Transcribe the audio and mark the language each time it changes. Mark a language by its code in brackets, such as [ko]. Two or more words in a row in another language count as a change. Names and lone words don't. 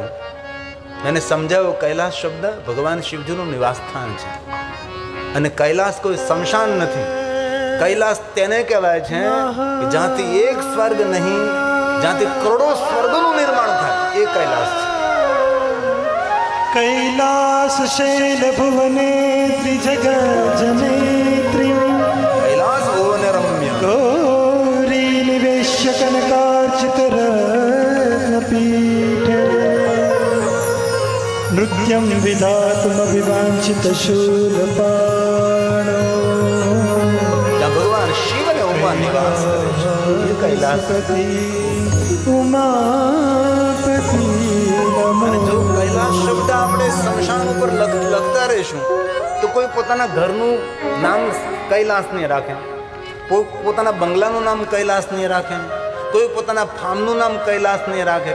[gu] એને સમજાવ્યો કૈલાસ શબ્દ ભગવાન શિવજીનું નિવાસ સ્થાન છે, અને કૈલાસ કોઈ શમશાન નથી. કૈલાસ તેને કહેવાય છે કે જ્યાંથી એક સ્વર્ગ નહીં, જ્યાંથી કરોડો સ્વર્ગનું નિર્માણ થાય એ કૈલાસ છે. [sa] कैलास शैल भुवने त्रिजग जनेत्री કૈલાસ ભુવન રમ્ય गौरी निवेश्य कनकार्चित रत्नपीठ नृत्यं विधातुम विवांचित शूलपाणो [gu] જ્યાં ભગવાન શિવ અને ઉમા નિવાસ કરે છે એ કૈલાસ. उमापति અને જો કૈલાસ શબ્દ આપણે શમશાન ઉપર લખતા રહીશું તો કોઈ પોતાના ઘરનું નામ કૈલાસ નહીં રાખે, પોતાના બંગલાનું નામ કૈલાસ નહીં રાખે, કોઈ પોતાના ફાર્મનું નામ કૈલાસ નહીં રાખે.